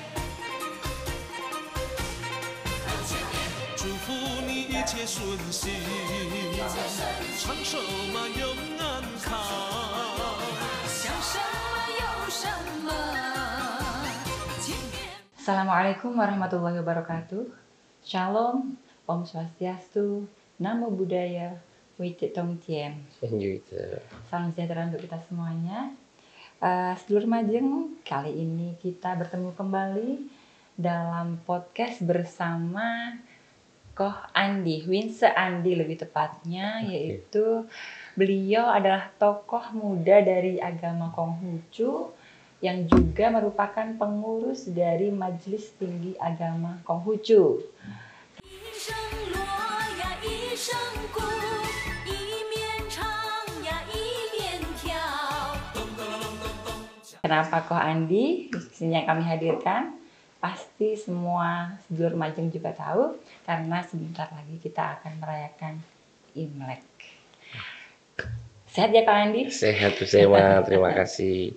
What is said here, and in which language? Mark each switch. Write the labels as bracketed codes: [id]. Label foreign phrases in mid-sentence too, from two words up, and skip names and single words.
[zh] 祝福你一切顺心，长寿嘛永安康，想什么有什么。今年 [ar] السلام عليكم ورحمة الله وبركاته. Shalom, [ban] Om Swastiastu, [pi] Namo Buddhaya, [zh] 惟德动天. [id] Salam sejahtera untuk kita semuanya. Sedulur Majeng, kali ini kita bertemu kembali dalam podcast bersama Koh Andi, Winse Andi lebih tepatnya, yaitu beliau adalah tokoh muda dari agama Konghucu yang juga merupakan pengurus dari Majelis Tinggi Agama Konghucu. [zh] 一声锣呀一声鼓，一面唱呀一面跳。 [id] Kenapa Koh Andi di sini yang kami hadirkan? Pasti semua sedulur Majeng juga tahu karena sebentar lagi kita akan merayakan Imlek. Sehat ya Koh Andi? Sehat Bu Sema, terima kasih.